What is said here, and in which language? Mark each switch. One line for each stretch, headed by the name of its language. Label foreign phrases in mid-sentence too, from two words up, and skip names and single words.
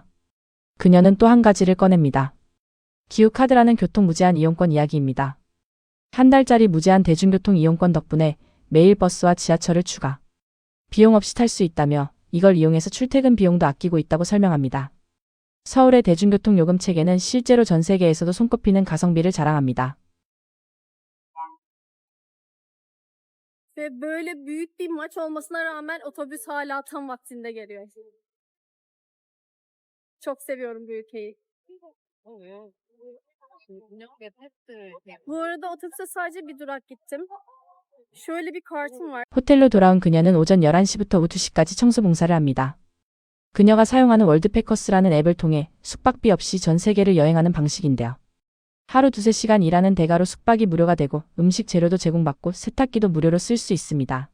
Korean: 그녀는 또 한 가지를 꺼냅니다. 기후카드라는 교통 무제한 이용권 이야기입니다. 한 달짜리 무제한 대중교통 이용권 덕분에 매일 버스와 지하철을 추가 비용 없이 탈 수 있다며 이걸 이용해서 출퇴근 비용도 아끼고 있다고 설명합니다. 서울의 대중교통 요금 체계는 실제로 전 세계에서도 손꼽히는 가성비를 자랑합니다.
Turkish: Ve böyle büyük bir maç olmasına rağmen otobüs hala tam vaktinde geliyor. Çok seviyorum bu ülkeyi. Bu arada otobüse sadece bir durak gittim. Şöyle bir kartım var.
Korean: 호텔로 돌아온 그녀는 오전 11시부터 오후 2시까지 청소 봉사를 합니다. 그녀가 사용하는 월드패커스라는 앱을 통해 숙박비 없이 전 세계를 여행하는 방식인데요. 하루 2~3시간 일하는 대가로 숙박이 무료가 되고 음식 재료도 제공받고 세탁기도 무료로 쓸 수 있습니다.